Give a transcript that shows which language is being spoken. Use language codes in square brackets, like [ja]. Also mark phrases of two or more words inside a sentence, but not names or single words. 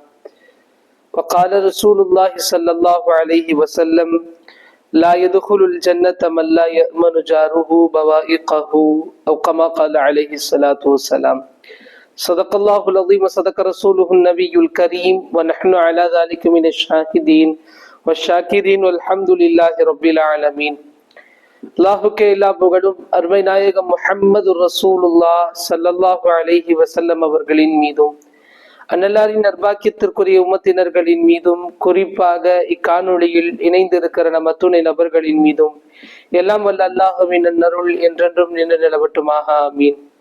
[ar] وقال رسول الله صلى الله عليه وسلم لا يدخل الجنة من لا يأمن جاره بوائقه أو كما قال عليه الصلاة والسلام. صدق الله العظيم وصدق رسوله النبي الكريم ونحن على ذلك من الشاهدين والشاكرين والحمد لله رب العالمين. [ta] அல்லாஹுக்கே எல்லா புகழும் அருமை நாயகம் முஹம்மது [ar] رسول الله صلى الله عليه وسلم [ta] அவர்களின் மீதும் அன்னல்லாரின் நற்பாக்கியத்திற்குரிய உம்மத்தினர்களின் மீதும் குறிப்பாக இக்காணொளியில் இணைந்திருக்கிற நம்ம துணை நபர்களின் மீதும் எல்லாம் வல்ல அல்லாஹுவின் அருள் என்றென்றும் நின்று நிலவட்டுமாக ஆமீன்.